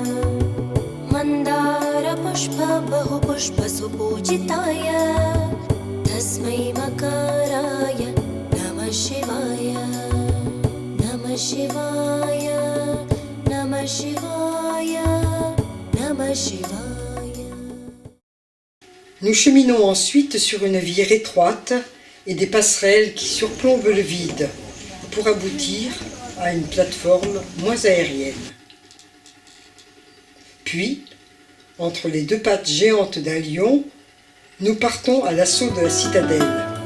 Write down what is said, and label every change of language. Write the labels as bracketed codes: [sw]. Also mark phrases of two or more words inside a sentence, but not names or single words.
[sa] मंदार पुष्प बहुपुष्प सुपूजिताय तस्मै मकाराय नमः शिवाय नमः शिवाय नमः शिवाय नमः शिवाय. [fr] Nous cheminons ensuite sur une vire étroite et des passerelles qui surplombent le vide pour aboutir à une plateforme moins aérienne. Puis, entre les deux pattes géantes d'un lion, nous partons à l'assaut de la citadelle.